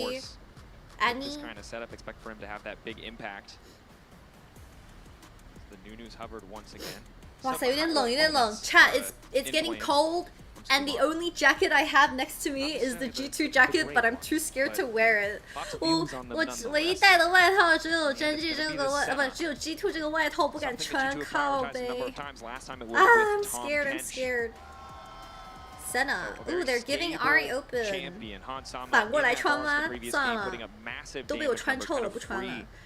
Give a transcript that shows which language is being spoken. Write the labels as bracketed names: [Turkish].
[English] course, Annie? this kind of setup, expect for him to have that big impact. The Nunu's hovered once again. [Chinese] 哇塞，有点冷，有点冷。 [English] Chat, it's getting cold, and the only jacket I have next to me is the G2 jacket, but I'm too scared to wear it. [Chinese] 我唯一带的外套只有真 G 这个不，只有 G2 这个外套不敢穿，靠背。 [English] I'm scared, I'm scared. Senna, ooh, they're giving Ari open. [Chinese] 反过来穿吗？算了，都被我穿臭了，不穿了。